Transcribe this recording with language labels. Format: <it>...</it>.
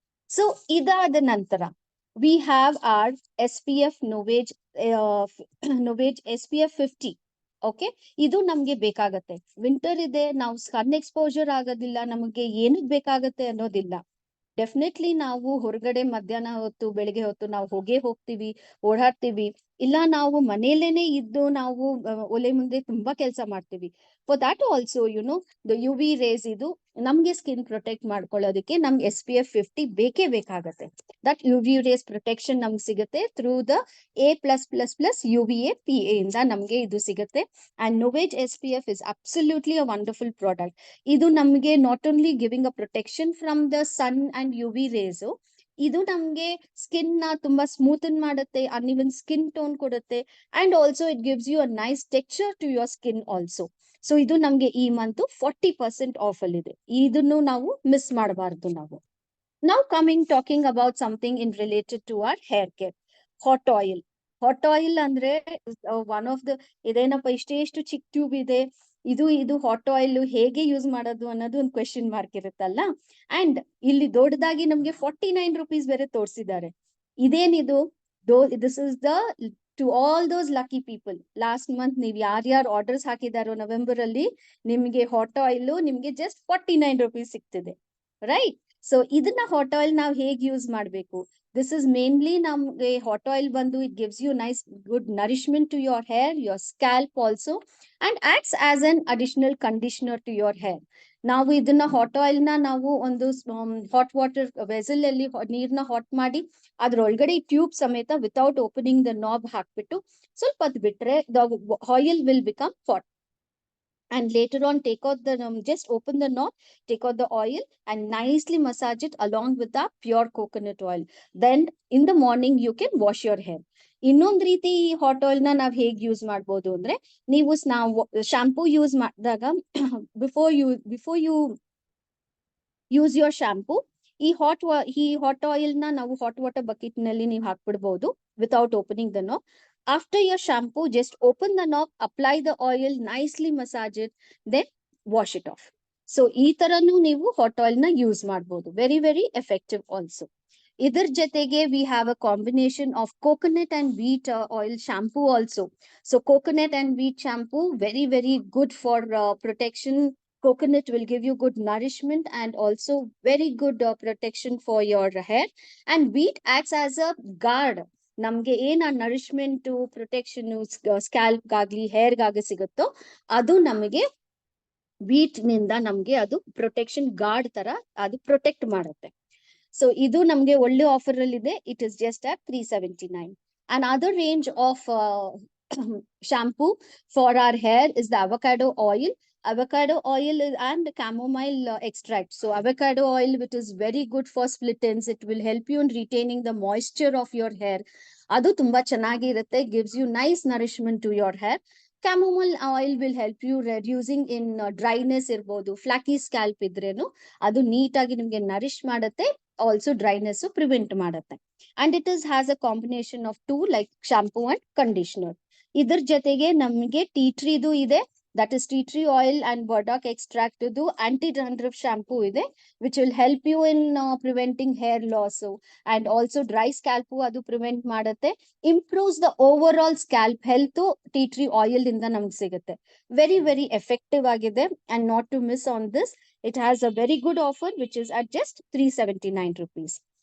<kn>So ಇದಾದ ನಂತರ</kn> <en>we have our SPF Novage Novage SPF 50.</en> <kn>Okay, ಇದು ನಮ್ಗೆ ಬೇಕಾಗತ್ತೆ. ವಿಂಟರ್ ಇದೆ, ನಾವು ಸನ್ ಎಕ್ಸ್ಪೋಜರ್ ಆಗೋದಿಲ್ಲ, ನಮಗೆ ಏನಕ್ಕೆ ಬೇಕಾಗತ್ತೆ ಅನ್ನೋದಿಲ್ಲ. ಡೆಫಿನೆಟ್ಲಿ ನಾವು ಹೊರಗಡೆ ಮಧ್ಯಾಹ್ನ ಹೊತ್ತು ಬೆಳಿಗ್ಗೆ ಹೊತ್ತು ನಾವು ಹೋಗ್ತೀವಿ, ಓಡಾಡ್ತೀವಿ, ಇಲ್ಲ ನಾವು ಮನೆಯಲ್ಲೇನೆ ಇದ್ದು ನಾವು ಒಲೆ ಮುಂದೆ ತುಂಬಾ ಕೆಲಸ ಮಾಡ್ತೀವಿ.</kn> <en>for that also the UV rays</en> <kn>ಇದು ನಮ್ಗೆ ಸ್ಕಿನ್ ಪ್ರೊಟೆಕ್ಟ್ ಮಾಡ್ಕೊಳ್ಳೋದಕ್ಕೆ ನಮ್ಗೆ SPF 50 ಬೇಕೇ ಬೇಕಾಗತ್ತೆ.</kn> <en>that UV rays protection</en> <kn>ನಮ್ಗೆ ಸಿಗುತ್ತೆ</kn> <en>through the A+++ UVA PA</en> <kn>ಇಂದ ನಮ್ಗೆ ಇದು ಸಿಗುತ್ತೆ.</kn> <en>And Novage SPF is absolutely a wonderful product.</en> <kn>ಇದು ನಮ್ಗೆ not only giving a protection from the sun and UV race, ಇದು ನಮ್ಗೆ ಸ್ಕಿನ್ ನ ತುಂಬಾ ಸ್ಮೂತನ್ ಮಾಡುತ್ತೆ, ಅನ್ಇವನ್ ಸ್ಕಿನ್ ಟೋನ್ ಕೊಡುತ್ತೆ,</kn> <en>And also it gives you a nice texture to your skin also.</en> <kn>So ಇದು ನಮ್ಗೆ ಈ ಮಂತ್ 40% ಆಫ್ ಅಲ್ಲಿ ಇದೆ. ಇದನ್ನು ನಾವು ಮಿಸ್ ಮಾಡಬಾರ್ದು ನಾವು.</kn> <en>Now talking about something in related to our hair care. Hot oil.</en> <kn>Hot oil ಅಂದ್ರೆ</kn> <en>one of the</en> <kn>ಇದೇನಪ್ಪ ಇಷ್ಟು ಚಿಕ್ಕ ಟ್ಯೂಬ್ ಇದೆ, ಇದು ಹಾಟ್ ಆಯಿಲ್ ಹೇಗೆ ಯೂಸ್ ಮಾಡೋದು ಅನ್ನೋದು ಒಂದು ಕ್ವೆಶನ್ ಮಾರ್ಕ್ ಇರುತ್ತಲ್ಲ. ಅಂಡ್ ಇಲ್ಲಿ ದೊಡ್ಡದಾಗಿ ನಮ್ಗೆ 49 rupees ಬೇರೆ ತೋರಿಸಿದ್ದಾರೆ. ಇದೇನಿದು?</kn> <en>This is the to all those lucky people.</en> <kn>Last month ನೀವು ಯಾರ್ಯಾರು ಆರ್ಡರ್ಸ್ ಹಾಕಿದಾರೋ ನವೆಂಬರ್ ಅಲ್ಲಿ, ನಿಮ್ಗೆ ಹಾಟ್ ಆಯಿಲ್ ನಿಮ್ಗೆ ಜಸ್ಟ್ 49 rupees ಸಿಗ್ತಿದೆ, ರೈಟ್? ಸೊ ಇದನ್ನ ಹಾಟ್ ಆಯಿಲ್ ನಾವು ಹೇಗೆ ಯೂಸ್ ಮಾಡಬೇಕು?</kn> <en>This is mainly ನಮ್ಗೆ hot oil ಬಂದು it gives you nice good nourishment to your hair, your scalp also, and acts as an additional conditioner to your hair.</en> <kn>ನಾವು ಇದನ್ನ hot oil ನ ನಾವು ಒಂದು ಹಾಟ್ ವಾಟರ್ ವೆಸಲ್ ಅಲ್ಲಿ ನೀರ್ನ hot ಮಾಡಿ ಅದ್ರೊಳಗಡೆ ಟ್ಯೂಬ್ ಸಮೇತ ವಿತೌಟ್ ಓಪನಿಂಗ್ ದ ನಾಬ್ ಹಾಕ್ಬಿಟ್ಟು ಸ್ವಲ್ಪ ಹೊತ್ತು ಬಿಟ್ರೆ</kn> <en>The oil will become hot. And later on take out the just open the knob, take out the oil and nicely massage it along with the pure coconut oil. Then in the morning you can wash your hair.</en> <kn>ಇನ್ನೊಂದ್ ರೀತಿ hot oil ನ ನಾವ್ ಹೇಗ್ use ಮಾಡ್ಬೋದು ಅಂದ್ರೆ, ನೀವು shampoo use ಮಾಡಿದಾಗ</kn> <en>before you use your shampoo,</en> <kn>ಈ ಹಾಟ್ ಆಯಿಲ್ ನ ನಾವು ಹಾಟ್ ವಾಟರ್ ಬಕೆಟ್ ನಲ್ಲಿ ನೀವು ಹಾಕ್ಬಿಡ್ಬಹುದು without opening the knob.</kn> <en>After your shampoo, just open the knob, apply the oil, nicely massage it, then wash it off.</en> <kn>So ಈ ತರನು ನೀವು hot oil ನ use ಮಾಡಬಹುದು.</kn> <en>Very very effective also.</en> <kn>ಇದರ ಜೊತೆಗೆ</kn> <en>we have a combination of coconut and wheat oil shampoo also. So coconut and wheat shampoo very very good for protection. Coconut will give you good nourishment and also very good protection for your hair, and wheat acts as a guard.</en> <kn>ನಮ್ಗೆ ಏನ್ nourishment protection scalp ಗಾಗ್ಲಿ hair ಗಾಗ್ಲಿ ಸಿಗುತ್ತೋ ಅದು ನಮಗೆ wheat ನಿಂದ ನಮ್ಗೆ ಅದು protection guard ತರ ಅದು ಪ್ರೊಟೆಕ್ಟ್ ಮಾಡುತ್ತೆ. ಸೊ ಇದು ನಮ್ಗೆ ಒಳ್ಳೆ ಆಫರ್ ಅಲ್ಲಿ ಇದೆ.</kn> <en>It is just at 379. And other range of shampoo for our hair is the avocado oil. Avocado oil and chamomile extract. So avocado oil, which is very good for split ends, it will help you in retaining the moisture of your hair.</en> <kn>Adu tumba chanagi irutte,</kn> <en>gives you nice nourishment to your hair. Chamomile oil will help you reducing in dryness irbodu, flaky scalp</en> <kn>idrenu adu neat agi nimge nourish ಮಾಡುತ್ತೆ,</kn> <en>also dryness prevent ಮಾಡುತ್ತೆ. And it has a combination of two like shampoo and conditioner.</en> <kn>ಇದರ ಜೊತೆಗೆ ನಮಗೆ</kn> <en>tea tree ಇದು ಇದೆ, that is tea tree oil and burdock extract ಇದು anti dandruff shampoo ಇದೆ, which will help you in preventing hair loss and also dry scalp adu prevent ಮಾಡುತ್ತೆ, improves the overall scalp health.</en> <kn>Tea tree oil ಇಂದ ನಮಗೆ ಸಿಗುತ್ತೆ.</kn> <en>Very very effective ಆಗಿದೆ. And not to miss on this, it has a very good offer which is at just 379 rupees.</en>